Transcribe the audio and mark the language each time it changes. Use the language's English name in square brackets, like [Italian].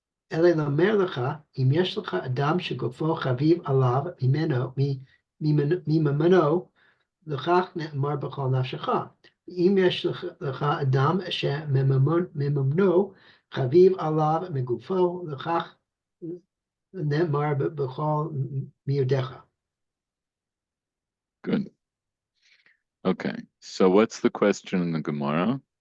[Hebrew] Ele lomer lecha, im yesh lecha adam shegufo chaviv alav mimeno, לכך נאמר בכל נפשך. אם יש לך אדם שמממנו חביב עליו מגופו, לכך נאמר בכל מיודך. [English] Good. Okay, so what's the question in the Gemara?